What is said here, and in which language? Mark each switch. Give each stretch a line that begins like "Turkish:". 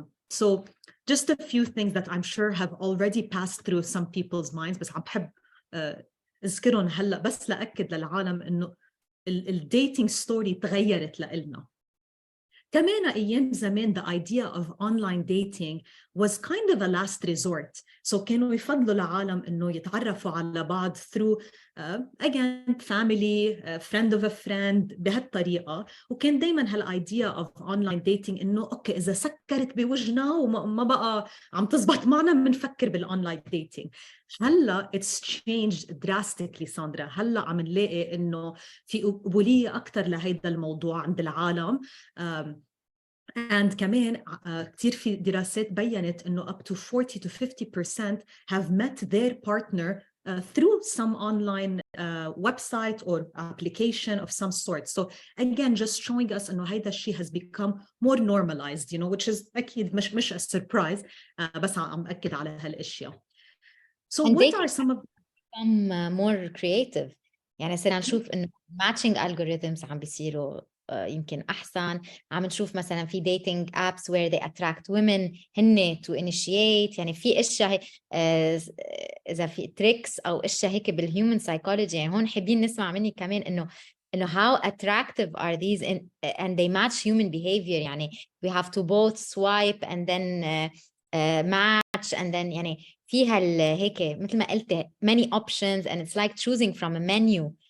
English: So just a few things that I'm sure have already passed through some people's minds,
Arabic: بس عم بحب اذكرهم هلا بس لأكد للعالم إنه الديتينج ستوري تغيرت لإلنا. كمان أيام زمان
English: the idea of online dating was kind of a last resort.
Arabic: So كانوا يفضلوا العالم إنه يتعرفوا على بعض
English: through again family, friend of a friend
Arabic: بهالطريقة. وكان دايما هال
English: idea of online dating
Arabic: إنه أوكي إذا سكرت بوجهنا وما بقى عم تزبط معنا بنفكر بالonline dating.
English: هلا it's changed drastically Sandra.
Arabic: هلا عم نلاقي إنه في قبولية أكتر لهيدا الموضوع عند العالم.
English: And
Arabic: كمان كتير في دراسات بيّنت إنه
English: up to 40 to 50% have met their partner through some online website or application of some sort. So again, just showing us
Arabic: إنه هيدا الشيء
English: has become more normalized, you know, which is
Arabic: أكيد مش
English: a surprise,
Arabic: بس عم أكد على هالأشياء.
English: So And what are some of become more creative.
Arabic: يعني صرنا نشوف إنه matching algorithms عم بيصيروا يمكن أحسن. عم نشوف مثلا في
English: dating apps where they attract women هن to initiate.
Arabic: يعني في إشياء إذا في tricks أو إشياء هيك بالhuman psychology. يعني هون حابين نسمع مني كمان إنه
English: how attractive are these and they match human behavior. يعني we have to both swipe and then match and then
Arabic: يعني فيها هيك مثل ما قلت
English: many options and it's like choosing from a menu.